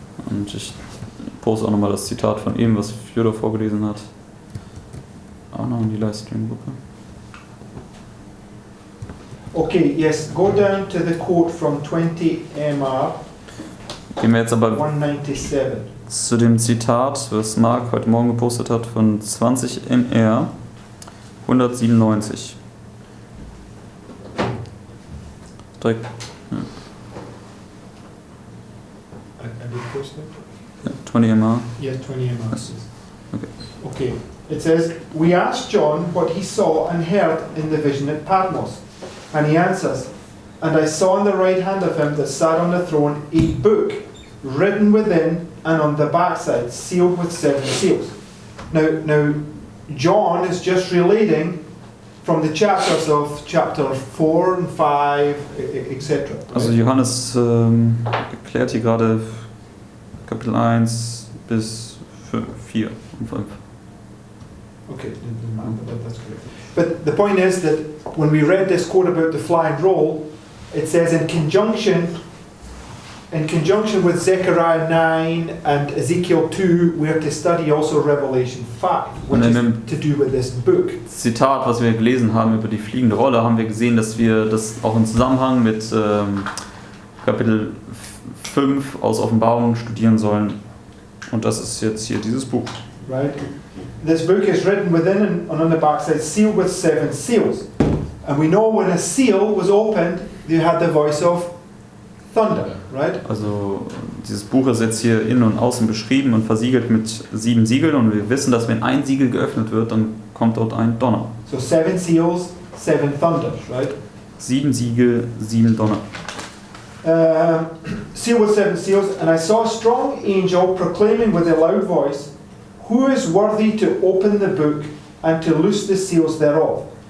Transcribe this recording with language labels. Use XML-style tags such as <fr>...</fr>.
<de>Und ich poste auch nochmal das Zitat von ihm, was Fjodor vorgelesen hat. Auch noch in die Livestream-Gruppe.</de> <en>Okay, yes, go down to the quote from 20 MR</en> <de>Gehen wir jetzt aber 197. zu dem Zitat, was Marc heute Morgen gepostet hat, von 20 MR 197. Direkt,</de> <en>I did post it?</en> <de>ja, 20 MR.</de> <en>Yeah, 20 MR. Okay. Okay, it says, we asked John what he saw and heard in the vision at Patmos. And he answers, and I saw on the right hand of him that sat on the throne a book written within and on the backside, sealed with 7 seals. Now, John is just relating from the chapters of chapter 4 and 5, etc.</en> <de>Also Johannes erklärt hier gerade Kapitel 1 bis 4 und 5.</de> <en>Okay, that's correct. But the point is that when we read this quote about the flying roll, it says in conjunction with Zechariah 9 and Ezekiel 2, we are to study also Revelation 5, which is to do with this book.</en> <de>Zitat, was wir gelesen haben über die fliegende Rolle, haben wir gesehen, dass wir das auch im Zusammenhang mit Kapitel 5 aus Offenbarung studieren sollen. Und das ist jetzt hier dieses Buch.</de> <en>Right? This book is written within and on the backside, sealed with 7 seals. And we know when a seal was opened, you had the voice of thunder, right?</en> <de>Also dieses Buch ist jetzt hier innen und außen beschrieben und versiegelt mit 7 Siegeln und wir wissen, dass wenn ein Siegel geöffnet wird, dann kommt dort ein Donner.</de> <en>So 7 seals, 7 thunders, right?</en> <de>7 Siegel, 7 Donner.</de> <en>Sealed with 7 seals, and I saw a strong angel proclaiming with a loud voice, who is worthy to open the book and to loose the seals thereof?</en>